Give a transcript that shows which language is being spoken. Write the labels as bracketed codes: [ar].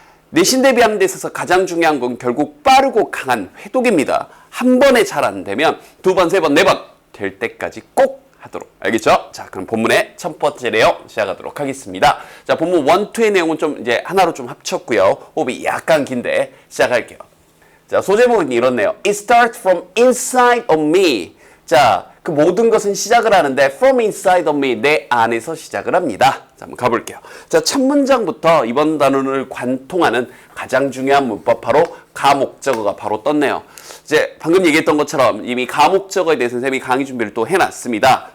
[ko] 내신 대비하는 데 있어서 가장 중요한 건 결국 빠르고 강한 회독입니다. 한 번에 잘 안 되면 두 번, 세 번, 네 번 될 때까지 꼭 하도록. 알겠죠? 자, 그럼 본문의 첫 번째 내용 시작하도록 하겠습니다. 자, 본문 1, 2의 내용은 좀 이제 하나로 좀 합쳤고요. 호흡이 약간 긴데 시작할게요. 자, 소제목은 이렇네요. [en] It starts from inside of me. [ko] 자, 그 모든 것은 시작을 하는데 [en] from inside of me, [ko] 내 안에서 시작을 합니다. 자, 한번 가볼게요. 자, 첫 문장부터 이번 단원을 관통하는 가장 중요한 문법 바로 가목적어가 바로 떴네요. 이제 방금 얘기했던 것처럼 이미 가목적어에 대해서 선생님이 강의 준비를 또 해놨습니다.